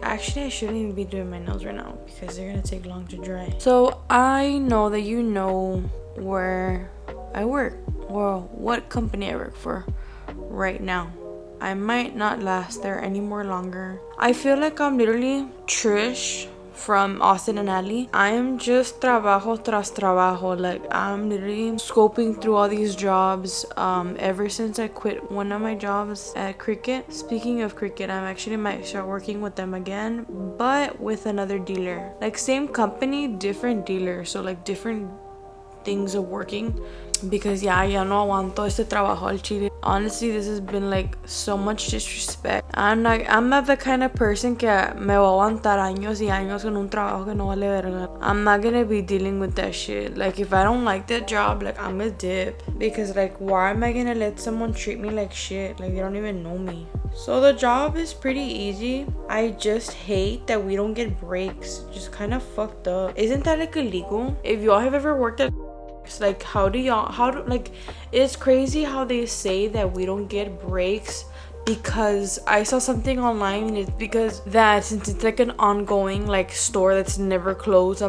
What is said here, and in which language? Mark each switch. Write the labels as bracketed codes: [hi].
[en] Actually, I shouldn't even be doing my nails right now because they're gonna take long to dry. So I know that you know where I work, well, what company I work for right now. I might not last there any more longer. I feel like I'm literally Trish from Austin and Ally. I'm just [es] trabajo tras trabajo. [en] Like I'm literally scoping through all these jobs ever since I quit one of my jobs at Cricket. Speaking of Cricket, I'm actually might start working with them again, but with another dealer. Like same company, different dealer, so like different things of working. Because [es] ya no aguanto este trabajo al chile. [en] Honestly, this has been like so much disrespect. I'm not the kind of person [es] que me va a aguantar años y años con un trabajo que no vale verga. [en] I'm not gonna be dealing with that shit. Like if I don't like that job, like I'm gonna dip. Because like why am I gonna let someone treat me like shit? Like they don't even know me. So the job is pretty easy. I just hate that we don't get breaks. Just kind of fucked up. Isn't that like illegal? If y'all have ever worked at like it's crazy how they say that we don't get breaks, because I saw something online and it's because that since it's like an ongoing like store that's never closed.